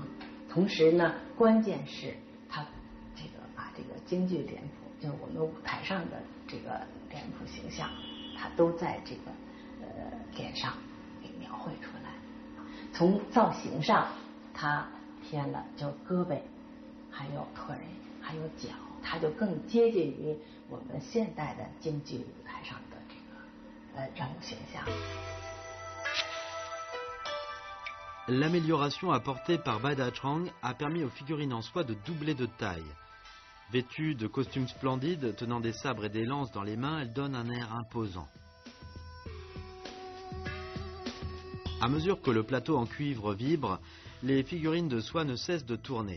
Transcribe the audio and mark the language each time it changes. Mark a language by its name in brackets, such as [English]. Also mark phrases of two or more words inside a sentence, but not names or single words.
[Chinese] 同时呢，关键是他这个把这个京剧脸谱，就是我们舞台上的这个脸谱形象，他都在这个脸上给描绘出来。从造型上，他偏了，就胳膊，还有腿，还有脚，他就更接近于我们现代的京剧舞台上的这个人物形象。 [French] L'amélioration apportée par Baidachong a permis aux figurines en soie de doubler de taille. Vêtues de costumes splendides, tenant des sabres et des lances dans les mains, elles donnent un air imposant. À mesure que le plateau en cuivre vibre, les figurines de soie ne cessent de tourner.